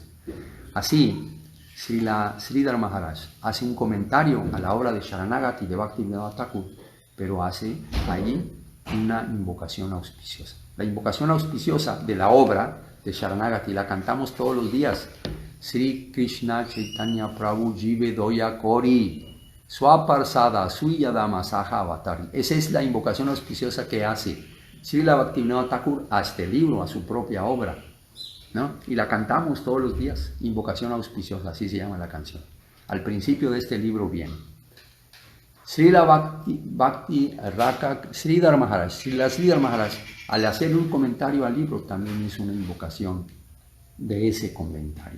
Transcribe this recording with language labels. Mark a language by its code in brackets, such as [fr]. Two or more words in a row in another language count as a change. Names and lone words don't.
[es] Así, Sridhar Maharaj hace un comentario a la obra de Sharanagati de Bhaktivinoda Thakur, pero hace allí una invocación auspiciosa. La invocación auspiciosa de la obra de Sharanagati la cantamos todos los días. [bn] শ্রী কৃষ্ণ চৈতন্য প্রভু জীবে দয়া করি স্বপার্ষদ স্বীয়ধাম সহ অবতরি. [es] Esa es la invocación auspiciosa que hace Srila Bhaktivinoda Thakur a este libro, a su propia obra, ¿no? Y la cantamos todos los días. Invocación auspiciosa, así se llama la canción. Al principio de este libro viene Srila Sridhar Maharaj, al hacer un comentario al libro, también hizo una invocación de ese comentario.